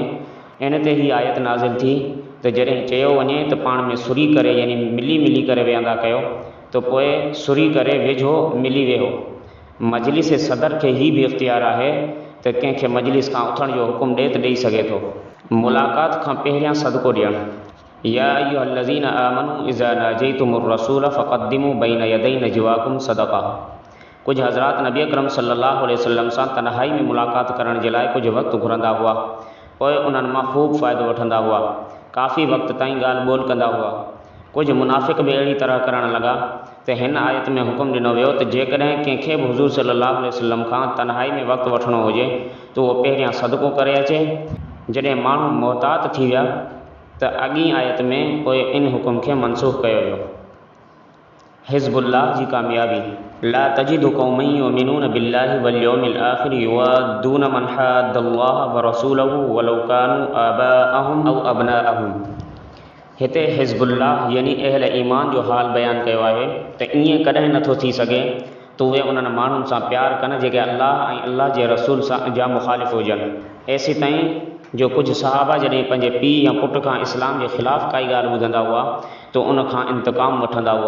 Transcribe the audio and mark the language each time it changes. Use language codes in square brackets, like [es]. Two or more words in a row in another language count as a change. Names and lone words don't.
[sd] इन ते ही आयत नाज़िल थी त जॾहिं चयो वञे त पाण में सुरी करे यानी मिली करे वेहंदा कयो त पोइ सुरी करे वेझो मिली वेहो। मजलिस सदर खे ही बि इख़्तियार आहे त कंहिंखे मजलिस खां उथण जो हुकुम ॾिए त ॾेई सघे थो। मुलाक़ात खां पहिरियां सदको ॾियणु। [ar] يا أيها الذين آمنوا إذا ناجيتم الرسول فقدموا بين يدي نجواكم صدقة. [sd] कुझु हज़रात नबी अकरम [ar] صلى الله عليه وسلم [sd] सां तन्हाई में मुलाक़ात करण जे लाइ कुझु वक़्तु घुरंदा हुआ। पोइ उन्हनि मां ख़ूब फ़ाइदो वठंदा हुआ। काफ़ी वक़्त ताईं ॻाल्हि ॿोल कंदा हुआ। कुझु मुनाफ़िक़ बि अहिड़ी तरह करण लॻा त हिन आयत में हुकुम ॾिनो वियो त जेकॾहिं कंहिंखे बि हुज़ूर [ar] صلى الله عليه وسلم [sd] खां तन्हाई में वक़्तु वठिणो हुजे त उहो पहिरियां सदको करे अचे। जॾहिं माण्हू मोहतात थी विया त अॻी आयत में पोइ इन हुकुम खे मनसूख़ कयो वियो। हिज़्बुल्लाह जी कामयाबी। [ar] لا تجد قوما يؤمنون بالله واليوم الآخر يوادون من حاد الله ورسوله ولو كانوا آباءهم أو أبناءهم. [sd] हिते हिज़्बुल्लाह यानी अहल ईमान जो हाल बयानु कयो आहे त ईअं कॾहिं नथो थी सघे त उहे उन्हनि माण्हुनि सां प्यारु कनि जेके अल्लाह ऐं अल्लाह जे रसूल सां जा मुख़ालिफ़ हुजनि। एसी ताईं जो कुझु सहाबा जॾहिं पंहिंजे पीउ या पुट खां इस्लाम जे ख़िलाफ़ु काई ॻाल्हि ॿुधंदा हुआ त उन खां इंतक़ाम वठंदा हुआ।